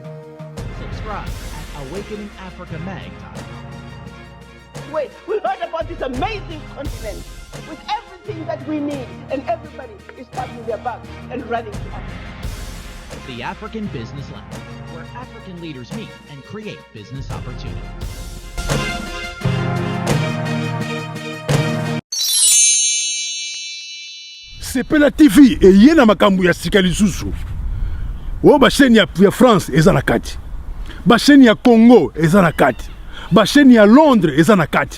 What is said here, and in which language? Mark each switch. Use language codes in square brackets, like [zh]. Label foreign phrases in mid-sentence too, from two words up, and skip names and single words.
[en] Subscribe at awakeningafricamag.com. Wait, we heard about this amazing conference with everything that we need, and everybody is packing their bags and running to Africa. The African Business Lounge, where African leaders meet and create business opportunities. [ln] Sepela TV eye na makambo ya sika lisusu. O ba chaîne ya France eza na kati. Ba chaîne ya Congo eza na kati. Ba chaîne ya Londres eza na kati.